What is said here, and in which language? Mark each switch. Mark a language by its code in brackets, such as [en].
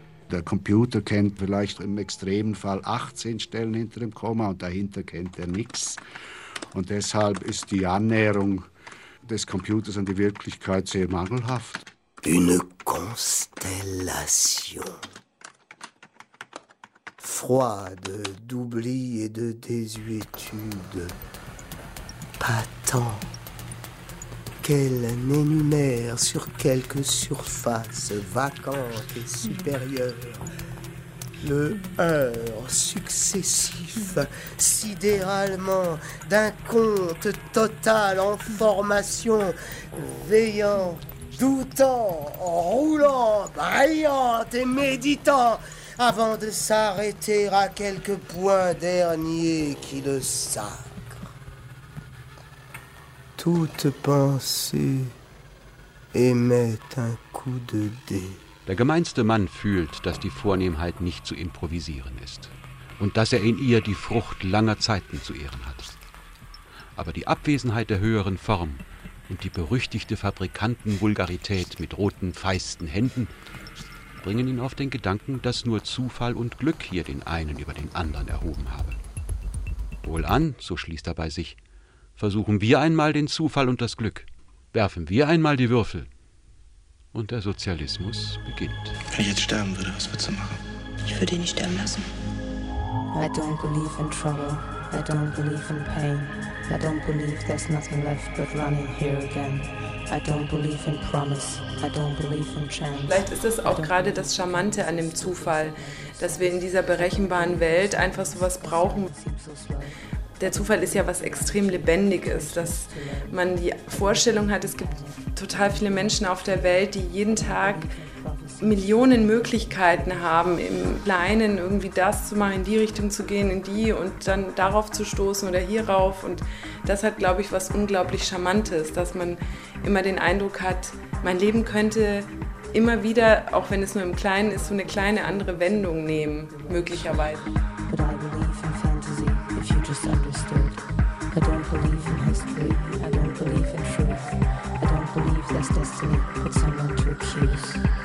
[de] Der Computer kennt vielleicht im extremen Fall 18 Stellen hinter dem Komma und dahinter kennt er nichts. Und deshalb ist die Annäherung des Computers an die Wirklichkeit sehr mangelhaft. [fr] Une Constellation. Froide, d'oubli et de désuétude. Attends, qu'elle n'énumère sur quelque surface vacante et supérieure le heurt successif, sidéralement, d'un compte total en formation, veillant, doutant, roulant, brillant et méditant, avant de s'arrêter à quelque point dernier qui le sache. Toute pensée émet un coup de dé. [de] Der gemeinste Mann fühlt, dass die Vornehmheit nicht zu improvisieren ist und dass er in ihr die Frucht langer Zeiten zu ehren hat. Aber die Abwesenheit der höheren Form und die berüchtigte Fabrikantenvulgarität mit roten, feisten Händen bringen ihn auf den Gedanken, dass nur Zufall und Glück hier den einen über den anderen erhoben habe. Wohlan, so schließt er bei sich, versuchen wir einmal den Zufall und das Glück. Werfen wir einmal die Würfel. Und der Sozialismus beginnt. Wenn ich jetzt sterben würde, was würdest du machen? Ich würde ihn nicht sterben lassen. [en] I don't believe in trouble. I don't believe in pain. I don't believe there's nothing left but running here again. I don't believe in promise. I don't believe in chance. [de] Vielleicht ist es auch gerade das Charmante an dem Zufall, dass wir in dieser berechenbaren Welt einfach sowas brauchen. Der Zufall ist ja was extrem Lebendiges, dass man die Vorstellung hat, es gibt total viele Menschen auf der Welt, die jeden Tag Millionen Möglichkeiten haben, im Kleinen irgendwie das zu machen, in die Richtung zu gehen, in die und dann darauf zu stoßen oder hierauf. Und das hat, glaube ich, was unglaublich Charmantes, dass man immer den Eindruck hat, mein Leben könnte immer wieder, auch wenn es nur im Kleinen ist, so eine kleine andere Wendung nehmen, möglicherweise. [en] I don't believe in history, I don't believe in truth, I don't believe there's destiny but someone to accuse.